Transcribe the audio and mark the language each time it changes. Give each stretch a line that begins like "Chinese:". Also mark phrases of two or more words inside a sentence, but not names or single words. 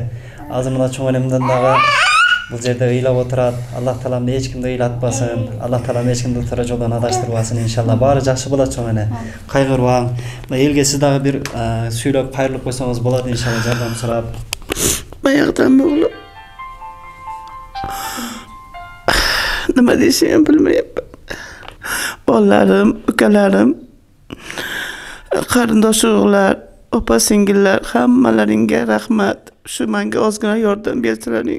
Kyrgyz: Азыр мына чоң энемден дагы бул жерде ыйлап отурат. Аллах Таалам эч кимди ыйлатпасын. Аллах Таалам эч кимди туура жолдон адаштырбасын иншалла. Баары жакшы болот чоң эне. Кайгырбаң. Мына элге сиз дагы бир сүйлөп кайрылып койсоңуз болот иншалла, жардам сурап.
Uzbek: Баягыдан оğlum. Nima deyishimni bilmayapman. Bolalarim, ukalarim, qarindosh urug'lar, opa singillar, hammalaringga rahmat. Shu menga ozgina yordam bersalaring.